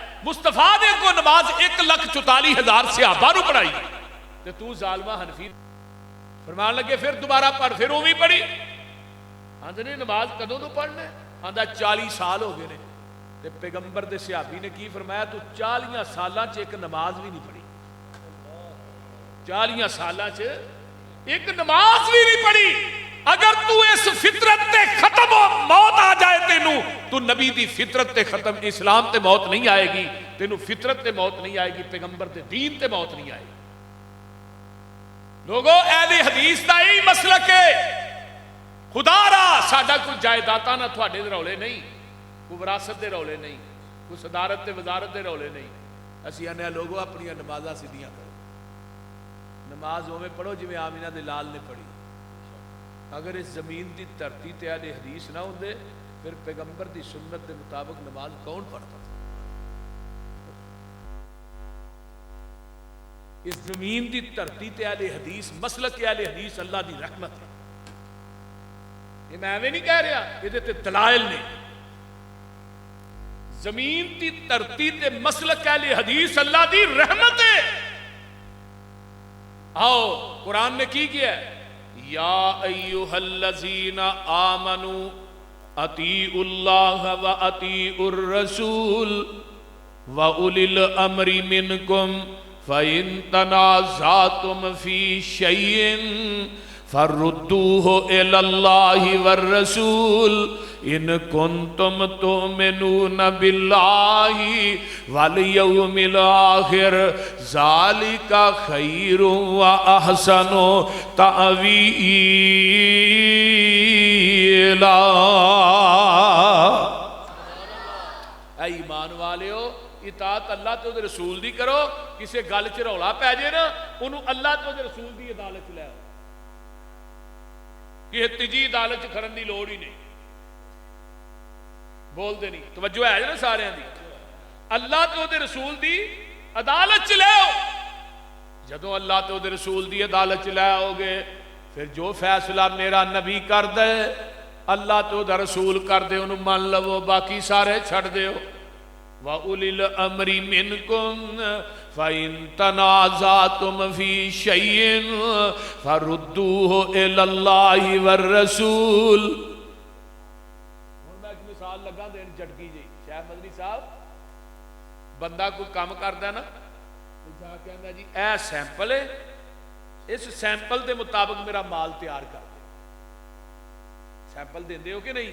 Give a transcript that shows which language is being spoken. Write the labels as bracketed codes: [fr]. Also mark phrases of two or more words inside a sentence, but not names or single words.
[pa] مصطفیٰ نے کو نماز 1,44,000 صحابہ نو پڑھائی تے تو ظالمہ حنفی فرمان لگے پھر دوبارہ پڑھ، پھر اوویں پڑھی۔ آندے نے نماز کدوں تو پڑھنے؟ آندا 40 سال ہو گئے نے تے پیغمبر دے صحابی نے کی فرمایا تو 40 سالاں چ ایک نماز بھی نہیں پڑھی، 40 سالاں چ ایک نماز بھی نہیں پڑھی۔ اگر تو اس فطرت تے ختم ہو موت آ جائے تینوں، تو نبی دی فطرت تے ختم، اسلام تے موت نہیں آئے گی، تینوں فطرت تے موت نہیں آئے گی، پیغمبر دے دین تے موت نہیں آئے گی۔ لوگو اہل حدیث دا یہی مسلک ہے۔ خدا را ساڈا کوئی جائیداداں نہ تھوڑے دے رولے نہیں، کوئی وراثت دے رولے نہیں، کوئی صدارت تے وزارت دے رولے نہیں۔ اسی آنے لوگوں اپنی نمازاں سیدھیاں کرو، نماز اوویں پڑھو جویں آمینہ دے لال نے پڑھی۔ اگر اس زمین دی دھرتی تے اہل حدیث نہ ہوندے پھر پیغمبر دی سنت دے مطابق نماز کون پڑھتا تھا؟ اس زمین دی دھرتی تے اہل حدیث، مسلک اہل حدیث اللہ دی رحمت ہے۔ یہ میں ایویں نہیں کہہ رہا، یہ تے دلائل نے۔ زمین دی دھرتی تے مسلک اہل حدیث اللہ دی رحمت ہے۔ آؤ قرآن نے کی کیا ہے؟ [ar] یا ایہا الذین آمنوا اطیعوا اللہ و اطیعوا الرسول و اولی الامر منکم فَإِن تَنَازَعْتُمْ فِي شَيْءٍ فَرُدُّوهُ إِلَى اللَّهِ وَالرَّسُولِ إِن كُنتُمْ تُؤْمِنُونَ بِاللَّهِ وَالْيَوْمِ الْآخِرِ ذَلِكَ خَيْرٌ وَأَحْسَنُ تَأْوِيلًا۔ [pa] اے ایمان والےو، اطاعت اللہ تے دے رسول دی کرو۔ کسے گل چ رولا پے جے نا، انہوں اللہ تے دے رسول دی عدالت لے آؤ، کہ تیجی عدالت چ کھڑن دی لوڑ ہی نہیں، بول دے نہیں۔ توجہ ہے نا سارے دی؟ اللہ تے دے رسول دی عدالت چ لے آؤ۔ جدوں اللہ تے دے رسول دی عدالت چ لے آؤ گے، پھر جو فیصلہ میرا نبی کر دے، اللہ تے دا رسول کر دے، انہوں مان لو، باقی سارے چھڑ دیو۔ [ar] وَأُولِي الْأَمْرِ مِنْكُمْ فَإِن تَنَازَعْتُمْ فِي شَيْءٍ فَرُدُّوهُ إِلَى اللَّهِ وَالرَّسُولِ۔ [pa] میں ایک مثال لگا دین جھٹکی جی، شیخ مدنی صاحب، بندہ کوئی کام کردا نا، جا کے کہندا جی اے سیمپل ہے، اس سیمپل دے مطابق میرا مال تیار کر دے۔ سیمپل دیندے ہو کہ نہیں؟